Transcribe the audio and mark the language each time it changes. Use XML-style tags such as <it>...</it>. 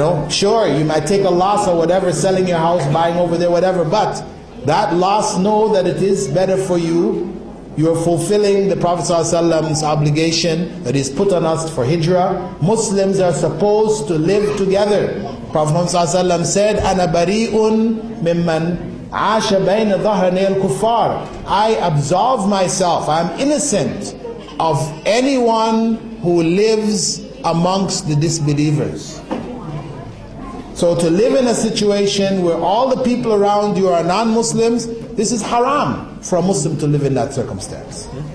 <en>Sure, you might take a loss or whatever, selling your house, buying over there, whatever, but that loss, know that it is better for you you are fulfilling the Prophet ﷺ's obligation that is put on us for hijrah. Muslims are supposed to live together. Prophet ﷺ said,</en> <ar>أَنَا بَرِيءٌ مِمَّنْ عَاشَ بَيْنَ ظَهْرَنَيِ الْكُفَّارِ.</ar> <en>I absolve myself, I am innocent of anyone who lives amongst the disbelievers. So to live in a situation where all the people around you are non-Muslims, this is haram for a Muslim to live in that circumstance.</en>